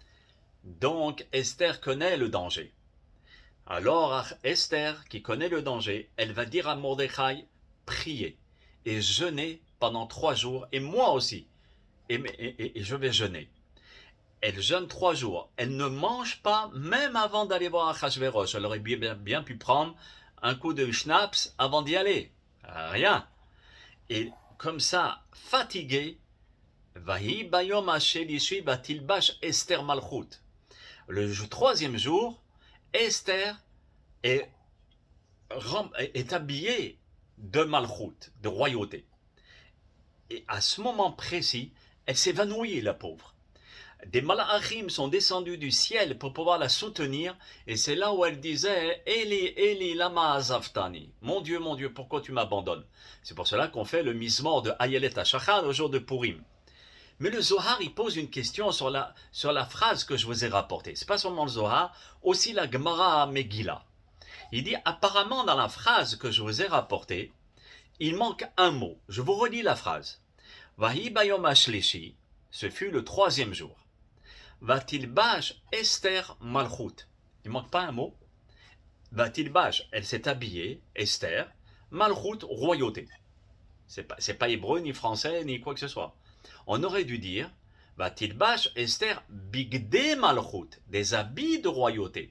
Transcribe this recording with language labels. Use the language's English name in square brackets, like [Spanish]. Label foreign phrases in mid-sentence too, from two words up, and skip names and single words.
[French] Donc Esther connaît le danger. Alors Esther, qui connaît le danger, elle va dire à Mordechai, priez et jeûnez pendant 3 jours, et moi aussi, et je vais jeûner. Elle jeûne 3 jours, elle ne mange pas même avant d'aller voir Achashverosh. Elle aurait bien pu prendre un coup de schnapps avant d'y aller. Rien. Et comme ça, fatiguée, [Hebrew] ויהי ביום השלישי ותלבש אסתר מלכות. [French] Le 3e jour, Esther est habillée de malchut, de royauté. Et à ce moment précis, elle s'évanouit, la pauvre. Des malachim sont descendus du ciel pour pouvoir la soutenir, et c'est là où elle disait [Hebrew] אלי, אלי, למה עזבתני. [French] Mon Dieu, pourquoi tu m'abandonnes? C'est pour cela qu'on fait le mismor de Ayelet HaShachar au jour de Purim. Mais le Zohar, il pose une question sur la phrase que je vous ai rapportée. Ce n'est pas seulement le Zohar, aussi la Gemara Megillah. Il dit apparemment dans la phrase que je vous ai rapportée, il manque un mot. Je vous relis la phrase. [Hebrew] ויהי ביום השלישי, [French] ce fut le 3e jour. [Hebrew] ותלבש אסתר מלכות. [French] Il ne manque pas un mot. Vatilbash, elle s'est habillée, Esther, Malchut, royauté. C'est pas hébreu, ni français, ni quoi que ce soit. On aurait dû dire [Hebrew] ותלבש אסתר בגדי מלכות, [French] des habits de royauté.